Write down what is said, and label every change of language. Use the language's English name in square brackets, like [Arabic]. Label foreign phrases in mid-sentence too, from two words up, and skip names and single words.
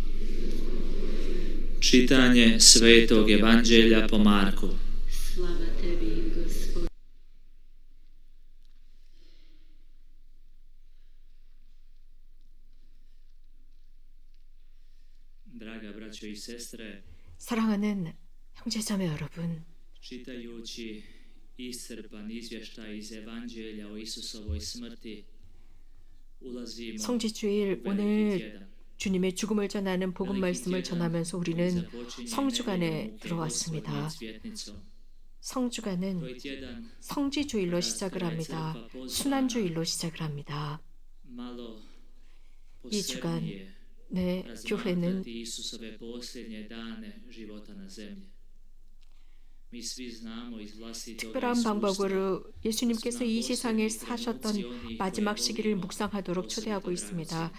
[Croatian] Čitanje Svetog Evanđelja po Marku. Slava tebi, Gospod. Draga braćo i sestre, [Korean] 사랑하는 형제자매 여러분, [Croatian] čitajući iscrpan izvještaj iz Evanđelja o Isusovoj smrti, ulazimo [Korean] 성지주일 [Croatian] u veliki [Korean] 오늘 [Croatian] tjedan. [Korean] 주님의 죽음을 전하는 복음 말씀을 전하면서 우리는 성주간에 들어왔습니다. 성주간은 성지주일로 시작을 합니다. 순환주일로 시작을 합니다. 이 주간 내 교회는 특별한 방법으로 예수님께서 이 세상에 사셨던 마지막 시기를 묵상하도록 초대하고 있습니다.